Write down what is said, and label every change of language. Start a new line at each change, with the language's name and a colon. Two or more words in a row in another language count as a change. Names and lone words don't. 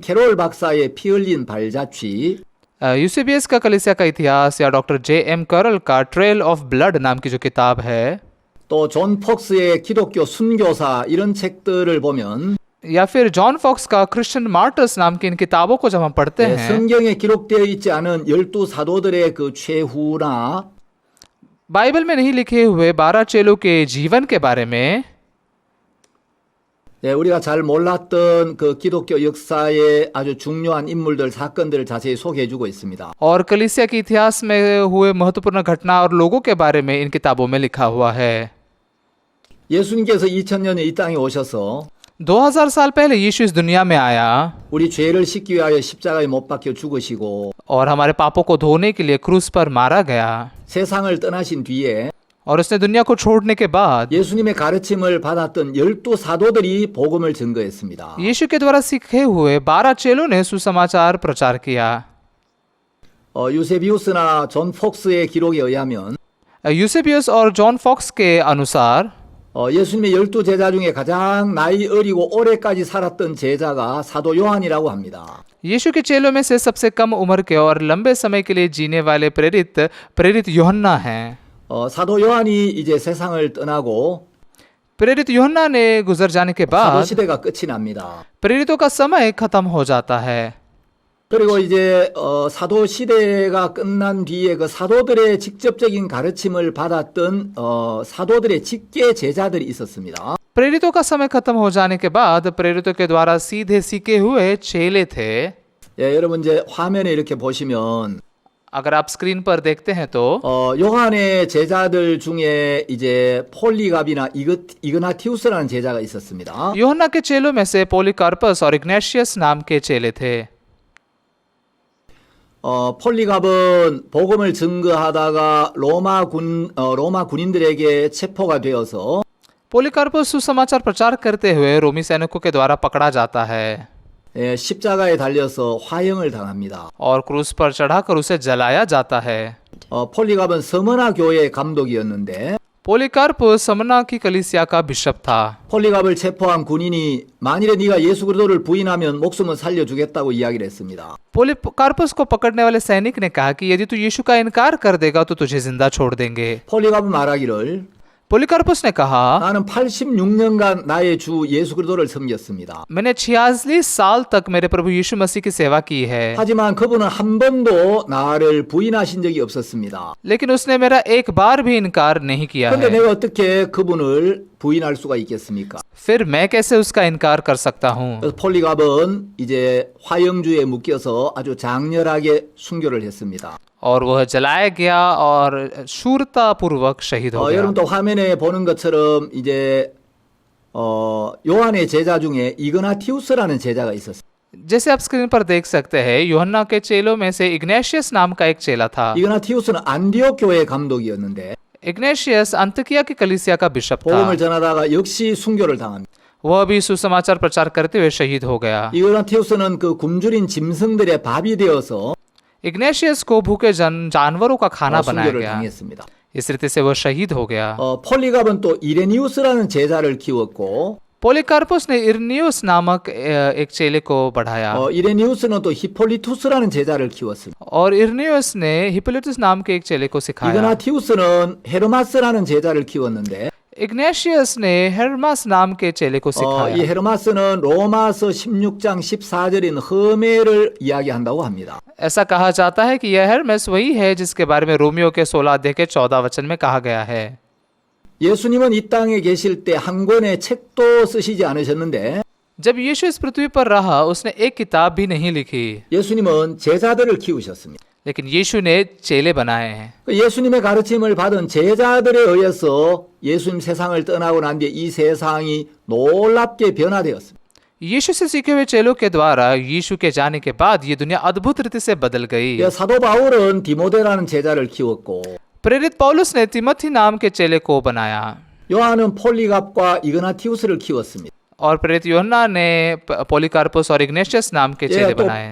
Korean: 캐롤 박사의 피 흘린 발자취
Hindi: यूसेबियस का कलीसिया का इतिहास या डॉक्टर J.M. करल का ट्रेल ऑफ ब्लड नाम की जो किताब है,
Korean: 또 존 폭스의 기독교 순교사 이런 책들을 보면
Hindi: या फिर जॉन फॉक्स का क्रिश्चियन मार्टर्स नाम की इन किताबों को जब हम पढ़ते हैं,
Korean: 성경에 기록되어 있지 않은 12 사도들의 그 최후나
Hindi: बाइबल में नहीं लिखे हुए 12 चेलों के जीवन के बारे में
Korean: 예, 우리가 잘 몰랐던 그 기독교 역사의 아주 중요한 인물들, 사건들을 자세히 소개해주고 있습니다.
Hindi: और कलीसिया के इतिहास में हुए महत्वपूर्ण घटना और लोगों के बारे में इन किताबों में लिखा हुआ है।
Korean: 예수님께서 2000년에 이 땅에 오셔서
Hindi: 2000 साल पहले यीशु इस दुनिया में आया
Korean: 우리 죄를 씻기 위하여 십자가에 못 박혀 죽으시고
Hindi: और हमारे पापों को धोने के लिए क्रूस पर मारा गया
Korean: 세상을 떠나신 뒤에
Hindi: और उसने दुनिया को छोड़ने के बाद
Korean: 예수님의 가르침을 받았던 12 사도들이 복음을 증거했습니다.
Hindi: यीशु के द्वारा सीखे हुए 12 चेलों ने सुसमाचार प्रचार किया।
Korean: 유세비우스나 존 폭스의 기록에 의하면
Hindi: यूसेबियस और जॉन फॉक्स के अनुसार
Korean: 예수님의 12 제자 중에 가장 나이 어리고 오래까지 살았던 제자가 사도 요한이라고 합니다.
Hindi: यीशु के चेलों में से सबसे कम उम्र के और लंबे समय के लिए जीने वाले प्रेरित यूहन्ना हैं।
Korean: 사도 요한이 이제 세상을 떠나고
Hindi: प्रेरित यूहन्ना ने गुजर जाने के
Korean: 사도
Hindi: बाद
Korean: 시대가 끝이 납니다.
Hindi: प्रेरितों का समय खत्म हो जाता है।
Korean: 그리고 이제 사도 시대가 끝난 뒤에 그 사도들의 직접적인 가르침을 받았던 사도들의 직계 제자들이 있었습니다.
Hindi: प्रेरितों का समय खत्म हो जाने के बाद प्रेरितों के द्वारा सीधे सीखे हुए चेले थे।
Korean: 예, 여러분 이제 화면에 이렇게 보시면
Hindi: अगर आप स्क्रीन पर देखते हैं तो
Korean: 요한의 제자들 중에 이제 폴리갑이나 이그나티우스라는 제자가 있었습니다.
Hindi: यूहन्ना के चेलों में से पोलिकार्पस और इग्नेशियस नाम के चेले थे।
Korean: 폴리갑은 복음을 증거하다가 로마 군인들에게 체포가 되어서
Hindi: पोलिकार्पस सुसमाचार प्रचार करते हुए रोमी सैनिकों के द्वारा पकड़ा जाता है
Korean: 예, 십자가에 달려서 화형을 당합니다.
Hindi: और क्रूस पर चढ़ाकर उसे जलाया जाता है।
Korean: 폴리갑은 서머나 교회의 감독이었는데
Hindi: पोलिकार्पस समना की कलीसिया का बिशप था।
Korean: 폴리갑을 체포한 군인이 만일에 네가 예수 그리스도를 부인하면 목숨은 살려주겠다고 이야기를 했습니다.
Hindi: पोलिकार्पस को पकड़ने वाले सैनिक ने कहा कि यदि तू यीशु का इनकार कर देगा तो तुझे जिंदा छोड़ देंगे।
Korean: 폴리갑은 말하기를
Hindi: पोलिकार्पस ने कहा
Korean: 나는 86년간 나의 주 예수 그리스도를 섬겼습니다.
Hindi: मैंने 46 साल तक मेरे प्रभु यीशु मसीह की सेवा की है,
Korean: 하지만 그분은 한 번도 나를 부인하신 적이 없었습니다.
Hindi: लेकिन उसने मेरा एक बार भी इनकार नहीं किया
Korean: 그런데
Hindi: है।
Korean: 내가 어떻게 그분을 부인할 수가 있겠습니까?
Hindi: फिर मैं कैसे उसका इनकार कर सकता हूँ।
Korean: 그래서 폴리갑은 이제 화형주에 묶여서 아주 장렬하게 순교를 했습니다.
Hindi: और वह जलाया गया और शूरता पूर्वक शहीद हो गया।
Korean: 여러분 또 화면에 보는 것처럼 이제 요한의 제자 중에 이그나티우스라는 제자가 있었어요.
Hindi: जैसे आप स्क्रीन पर देख सकते हैं यूहन्ना के चेलों में से इग्नेशियस नाम का एक चेला था।
Korean: 이그나티우스는 안디옥 교회 감독이었는데
Hindi: इग्नेशियस अंतकिया की कलीसिया का बिशप था।
Korean: 복음을 전하다가 역시 순교를 당합니다.
Hindi: वह भी सुसमाचार प्रचार करते हुए शहीद हो गया।
Korean: 이그나티우스는 그 굶주린 짐승들의 밥이 되어서
Hindi: इग्नेशियस को भूखे जानवरों का खाना बनाया
Korean: 순교를
Hindi: गया।
Korean: 당했습니다.
Hindi: इस रीति से वह शहीद हो गया।
Korean: 폴리갑은 또 이레니우스라는 제자를 키웠고
Hindi: पोलिकार्पस ने इरनियुस नामक एक चेले को बढ़ाया
Korean: 이레니우스는 또 히폴리투스라는 제자를 키웠습니다.
Hindi: और इरनियुस ने हिप्पोलिटस नाम के एक चेले को सिखाया।
Korean: 이그나티우스는 헤르마스라는 제자를 키웠는데
Hindi: इग्नेशियस ने हेर्मास नाम के चेले को
Korean: 이
Hindi: सिखाया।
Korean: 헤르마스는 로마서 16장 14절인 허메를 이야기한다고 합니다.
Hindi: ऐसा कहा जाता है कि यह हेर्मेस वही है जिसके बारे में रोमियो के 16 अध्याय के 14 वचन में कहा गया है।
Korean: 예수님은 이 땅에 계실 때 한 권의 책도 쓰시지 않으셨는데
Hindi: जब यीशु इस पृथ्वी पर रहा उसने एक किताब भी नहीं लिखी,
Korean: 예수님은 제자들을 키우셨습니다.
Hindi: लेकिन यीशु ने चेले बनाए हैं।
Korean: 예수님의 가르침을 받은 제자들에 의해서 예수님 세상을 떠나고 난 뒤에 이 세상이 놀랍게 변화되었습니다.
Hindi: यीशु से सीखे हुए चेलों के द्वारा यीशु के जाने के बाद ये दुनिया अद्भुत रीति से बदल गई।
Korean: 사도 바울은 디모데라는 제자를 키웠고
Hindi: प्रेरित पौलुस ने तिमोथी नाम के चेले को बनाया
Korean: 요한은 폴리갑과 이그나티우스를 키웠습니다.
Hindi: और प्रेरित यूहन्ना ने पोलिकार्पस और इग्नेशियस नाम के चेले बनाए।